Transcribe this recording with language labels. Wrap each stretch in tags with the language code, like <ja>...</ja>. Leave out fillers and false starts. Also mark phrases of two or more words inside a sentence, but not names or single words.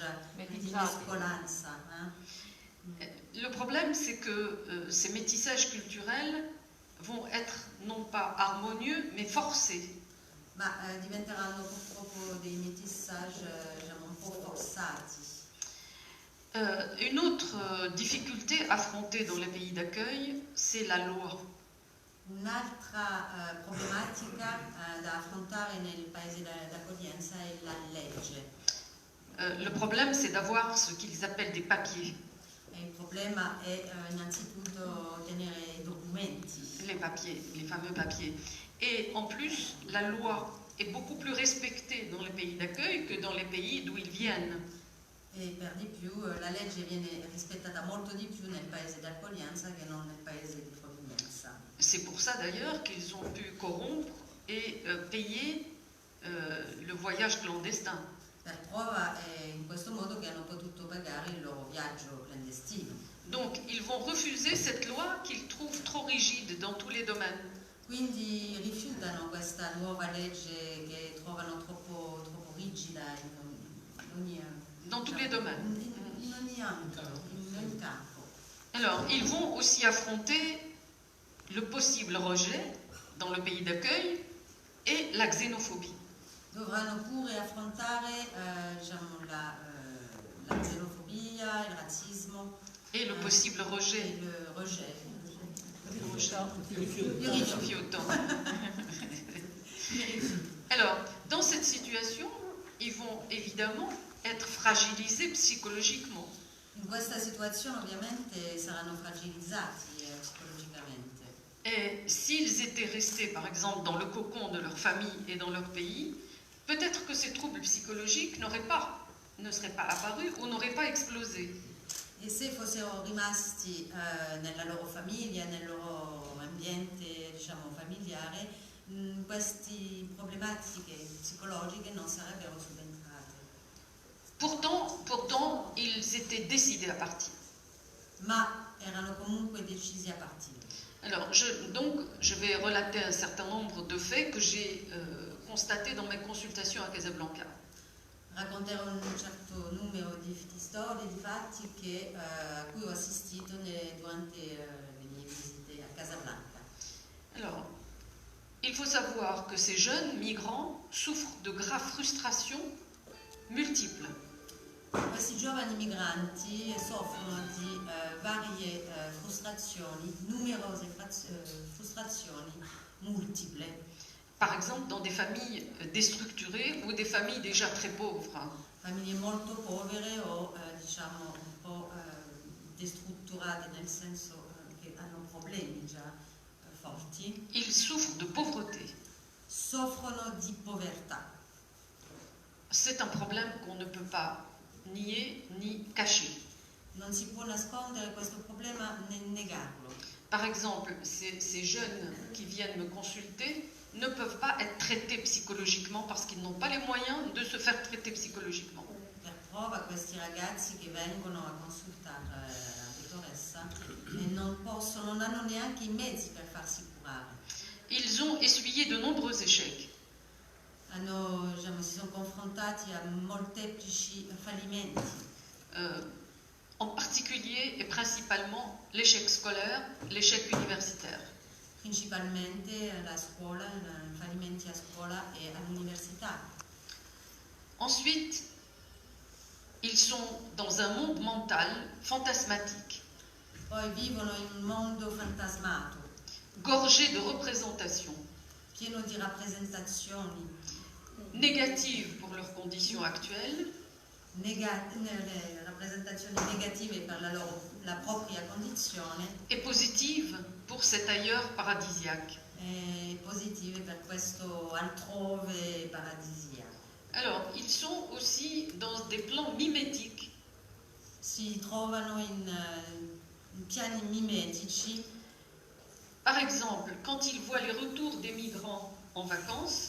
<it>Di mescolanza.</it> <fr>Le problème, c'est que ces métissages culturels vont être non pas harmonieux, mais forcés.</fr> <it>Ma diventeranno purtroppo dei métissage diciamo, un po' forzati.</it> <fr>Une autre difficulté affrontée dans les pays d'accueil, c'est la loi.</fr> <it>Un'altra problematica da affrontare nel paese d'accoglienza è la legge.</it> <fr>Le problème, c'est d'avoir ce qu'ils appellent des papiers.</fr> <it>Il problema è innanzitutto tenere i documenti.</it> <fr>Les papiers, les fameux papiers. Et en plus, la loi est beaucoup plus respectée dans les pays d'accueil que dans les pays d'où ils viennent.</fr> <it>E per di più la legge viene rispettata molto di più nel paese d'accoglienza che non nel paese di provenienza.</it> <fr>C'est pour ça d'ailleurs qu'ils ont pu corrompre et payer le voyage clandestin.</fr> <it>Per prova è in questo modo che hanno potuto pagare il loro viaggio clandestino.</it> <fr>Donc ils vont refuser cette loi qu'ils trouvent trop rigide dans tous les domaines.</fr> <it>Quindi rifiutano questa nuova legge che trovano troppo rigida in ogni,</it> <fr>Dans tous les domaines.</fr> <it>in ogni ambito, in ogni campo.</it> <fr>Alors, ils vont aussi affronter le possible rejet dans le pays d'accueil et la xénophobie.</fr> <it>Dovranno pure affrontare diciamo, la xenofobia, il razzismo</it> <fr>Et le possible rejet.</fr> <it>e il rejet. Il rifiuto.</it> <fr>Alors, dans cette situation, ils vont évidemment être fragilisés psychologiquement.</fr> <it>In questa situazione ovviamente saranno fragilizzati psicologicamente.</it> <fr>Et s'ils étaient restés, par exemple, dans le cocon de leur famille et dans leur pays, peut-être que ces troubles psychologiques ne seraient pas apparus ou n'auraient pas explosé.</fr> <it>E se fossero rimasti nella loro famiglia, nel loro ambiente diciamo, familiare, queste problematiche psicologiche non sarebbero subentrate.</it> <fr>Pourtant, ils étaient décidés à partir.</fr> <it>Ma erano comunque decisi a partire.</it> <fr>Alors, je vais relater un certain nombre de faits que j'ai constatés dans mes consultations à Casablanca.</fr> <it>Racconterò un certo numero di storie, di fatti a cui ho assistito durante le mie visite a Casablanca.</it> <fr>Alors, il faut savoir que ces jeunes migrants souffrent de graves frustrations multiples.</fr> <it>Questi giovani migranti soffrono di varie frustrazioni, numerose frustrazioni multiple.</it> <fr>Par exemple, dans des familles déstructurées ou des familles déjà très pauvres.</fr> <it>Famiglie molto povere o diciamo un po' destrutturate nel senso che hanno problemi già forti.</it> <fr>Ils souffrent de pauvreté.</fr> <it>Soffrono di povertà.</it> <fr>C'est un problème qu'on ne peut pas nier ni cacher.</fr> <it>Non si può nascondere questo problema né negarlo.</it> <fr>Par exemple, ces jeunes qui viennent me consulter ne peuvent pas être traités psychologiquement parce qu'ils n'ont pas les moyens de se faire traiter psychologiquement.</fr> <it>Per prova questi ragazzi che vengono a consultare la dottoressa non hanno neanche i mezzi per farsi curare.</it> <fr>Ils ont essuyé de nombreux échecs.</fr> <it>Si sono confrontati a molteplici fallimenti.</it> <fr>En particulier et principalement l'échec scolaire, l'échec universitaire.</fr> <it>Principalmente la scuola, fallimenti a scuola e all'università.</it> <fr>Ensuite, ils sont dans un monde mental fantasmatique.</fr> <it>Poi vivono in un mondo fantasmato.</it> <fr>Gorgé de représentations.</fr> <it>Pieno di rappresentazioni.</it> <fr>Négatives pour leurs conditions actuelles.</fr> <it>Le rappresentazioni negative per la propria condizione</it> <fr>et positives pour cet ailleurs paradisiaque.</fr> <it>E positive per questo altrove paradisiaco.</it> <fr>Alors, ils sont aussi dans des plans mimétiques.</fr> <it>Si trovano in piani mimetici.</it> <fr>Par exemple, quand ils voient les retours des migrants en vacances,</fr>